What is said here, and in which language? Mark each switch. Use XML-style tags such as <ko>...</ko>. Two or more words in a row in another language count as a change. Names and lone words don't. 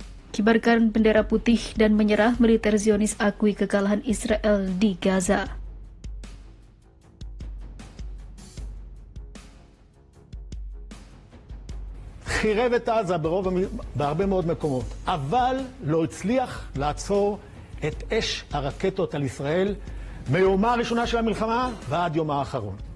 <id>Kibarkan bendera putih dan menyerah, militer Zionis akui kekalahan Israel di Gaza.</id> <he>חירב את עזה בהרבה מאוד מקומות, אבל לא הצליח לעצור את אש הרקטות על ישראל מיומה הראשונה של המלחמה ועד יומה האחרון.</he>